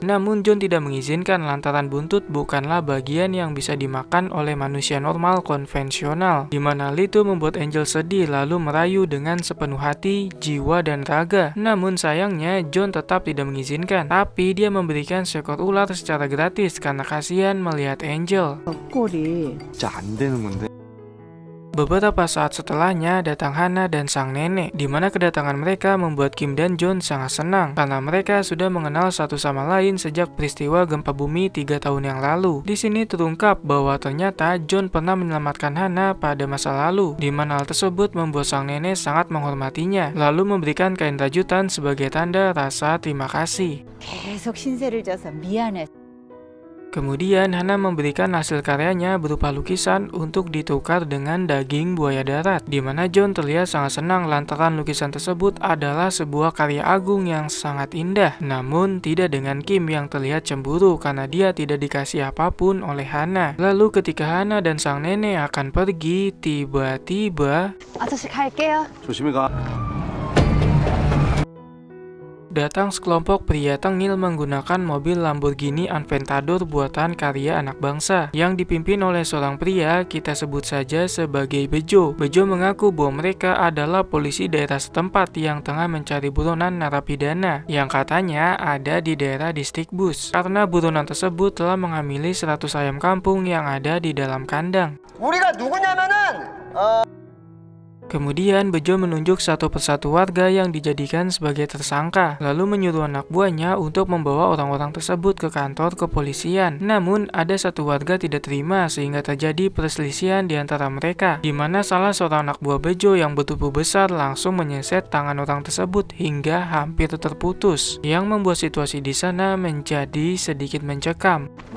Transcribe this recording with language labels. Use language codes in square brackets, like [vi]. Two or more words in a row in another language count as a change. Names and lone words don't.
[id] Namun John tidak mengizinkan lantaran buntut bukanlah bagian yang bisa dimakan oleh manusia normal konvensional. Dimana hal itu membuat Angel sedih lalu merayu dengan sepenuh hati, jiwa, dan raga. Namun sayangnya John tetap tidak mengizinkan, tapi dia memberikan seekor ular secara gratis karena kasihan melihat Angel. [ko] 꼴이 진짜 안 되는 건데. [id] Beberapa saat setelahnya datang Hana dan sang nenek, di mana kedatangan mereka membuat Kim dan John sangat senang karena mereka sudah mengenal satu sama lain sejak peristiwa gempa bumi 3 tahun yang lalu. Di sini terungkap bahwa ternyata John pernah menyelamatkan Hana pada masa lalu, di mana hal tersebut membuat sang nenek sangat menghormatinya, lalu memberikan kain rajutan sebagai tanda rasa terima kasih. [ko] 계속 신세를 져서 미안해. [id] Kemudian Hana memberikan hasil karyanya berupa lukisan untuk ditukar dengan daging buaya darat, di mana John terlihat sangat senang lantaran lukisan tersebut adalah sebuah karya agung yang sangat indah. Namun tidak dengan Kim yang terlihat cemburu karena dia tidak dikasih apapun oleh Hana. Lalu ketika Hana dan sang nenek akan pergi, tiba-tiba [ko] 아저씨 갈게요. 조심히 가. [id] datang sekelompok pria tengil menggunakan mobil Lamborghini Aventador buatan karya anak bangsa yang dipimpin oleh seorang pria, kita sebut saja sebagai Bejo. Bejo mengaku bahwa mereka adalah polisi daerah setempat yang tengah mencari buronan narapidana yang katanya ada di daerah distrik Bus, karena buronan tersebut telah mengamili 100 ayam kampung yang ada di dalam kandang. [ko] 우리가 누구냐면은 [id] Kemudian Bejo menunjuk satu persatu warga yang dijadikan sebagai tersangka, lalu menyuruh anak buahnya untuk membawa orang-orang tersebut ke kantor kepolisian. Namun ada satu warga tidak terima sehingga terjadi perselisihan di antara mereka, di mana salah seorang anak buah Bejo yang bertubuh besar langsung menyeset tangan orang tersebut hingga hampir terputus, yang membuat situasi di sana menjadi sedikit mencekam.